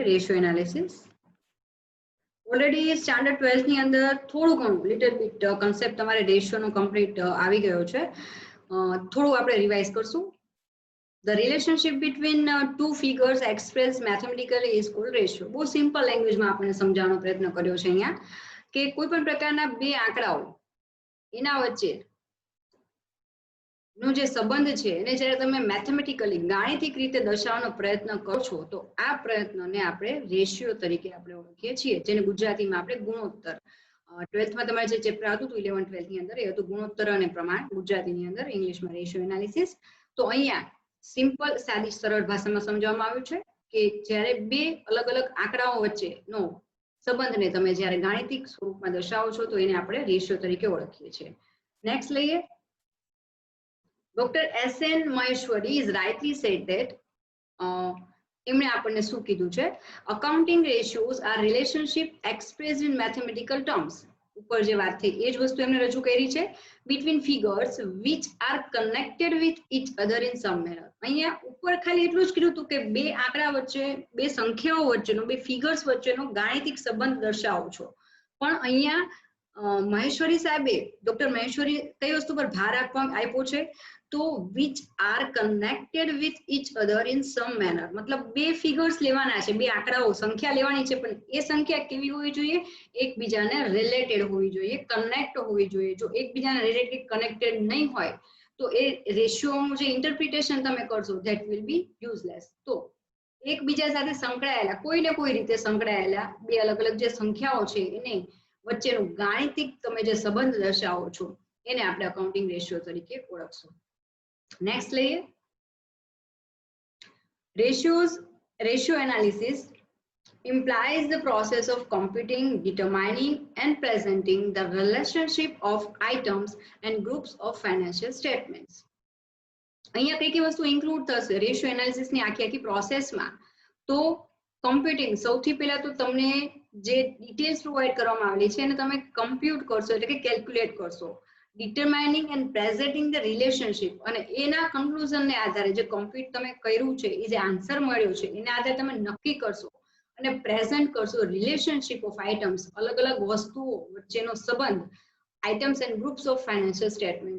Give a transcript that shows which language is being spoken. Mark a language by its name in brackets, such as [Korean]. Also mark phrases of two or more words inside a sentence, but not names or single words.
[English] ratio analysis already standard 12th [Gujarati] ની અંદર થોડું ઘણું [English] little bit concept [Gujarati] તમારે રેશિયોનો કમ્પ્લીટ આવી ગયો છે. થોડું આપણે રિવાઇઝ કરશું. [English] The relationship between two figures expressed mathematically is called ratio. [Gujarati] બહુ [English] simple language [Gujarati] આપણે સમજાવવાનો પ્રયત્ન કર્યો છે અહીંયા કે કોઈ પણ પ્રકારના બે આંકડાઓ એના વચ્ચે નો જે સંબંધ છે એને જ્યારે તમે મેથેમેટિકલી ગાણિતિક રીતે દર્શાવવાનો પ્રયત્ન કરો છો તો આ પ્રયત્નને આપણે રેશિયો તરીકે આપણે ઓળખીએ છીએ જેને ગુજરાતીમાં આપણે ગુણોત્તર 12th માં તમારે જે ચેપ્ટર આવતું હતું 11 12th ની અંદર એ હતું ગુણોત્તર અને પ્રમાણ ગુજરાતીની અંદર ઇંગ્લિશમાં [English] ratio analysis. [Gujarati] તો અહીંયા સિમ્પલ સાદી સરળ ભાષામાં સમજાવવામાં આવ્યું છે કે જ્યારે બે અલગ અલગ આંકડાઓ વચ્ચેનો સંબંધને તમે જ્યારે ગાણિતિક સ્વરૂપમાં દર્શાવો છો તો એને આપણે રેશિયો તરીકે ઓળખીએ છીએ. નેક્સ્ટ લઈએ. [English] Dr. S.N. Maheshwari is rightly said that [Gujarati] એમણે આપણને શું કીધું છે [English] accounting ratios are relationship expressed in mathematical terms. [Gujarati] ઉપર જે વાત થઈ એ જ વસ્તુ એમણે રજૂ કરી છે [English] between figures which are connected with each other in some manner. [Gujarati] અહીંયા ઉપર ખાલી એટલું જ કીધું હતું કે બે આંકડા વચ્ચે બે સંખ્યાઓ વચ્ચેનો બે ફિગર્સ વચ્ચેનો ગાણિતિક સંબંધ દર્શાવો છો પણ અહીંયા મહેશ્વરી સાહેબે ડોક્ટર મહેશ્વરી કઈ વસ્તુ પર ભાર આપ્યો છે તો [English] which are connected with each other in some manner. [Gujarati] मतलब બે ફિગર્સ લેવાના છે બે આંકડાઓ સંખ્યા લેવાની છે પણ એ સંખ્યા કેવી હોવી જોઈએ એકબીજાને રિલેટેડ હોવી જોઈએ કનેક્ટ હોવી જોઈએ. જો એકબીજાને [English] related connected [Gujarati] નહીં હોય તો એ રેશિયોનું જે ઇન્ટરપ્રિટેશન તમે કરશો [English] that will be useless. [Gujarati] તો એકબીજા સાથે સંકળાયેલા કોઈ ને કોઈ રીતે સંકળાયેલા બે અલગ અલગ જે સંખ્યાઓ છે એને વચ્ચેનું ગાણિતિક તમે જે સંબંધ દર્શાવો છો એને આપણે અકાઉન્ટિંગ રેશિયો તરીકે ઓળખશું. [English] નેક્સ્ટ લઈએ ratio analysis implies the process of computing, determining and presenting the relationship of items and groups of financial statements. [Gujarati] અહીંયા કઈ કઈ વસ્તુ ઇન્ક્લુડ થશે [English] ratio analysis [Gujarati] ની આખી પ્રોસેસમાં? તો કમ્પ્યુટિંગ, સૌથી પહેલા તો તમને જે [English] details provide [Gujarati] કરવામાં આવેલી છે એને તમે કમ્પ્યુટ કરશો એટલે કે કેલ્ક્યુલેટ કરશો. [English] determining and presenting the relationship, [Gujarati] અને એના કન્ક્લુઝનને આધારે જે કમ્પ્યુટ તમે કર્યું છે એ જે આન્સર મળ્યો છે એના આધારે તમે નક્કી કરશો અને પ્રેઝન્ટ કરશો [English] relationship of items, [Gujarati] અલગ અલગ વસ્તુઓ વચ્ચેનો સંબંધ, [English] items and groups of financial statement.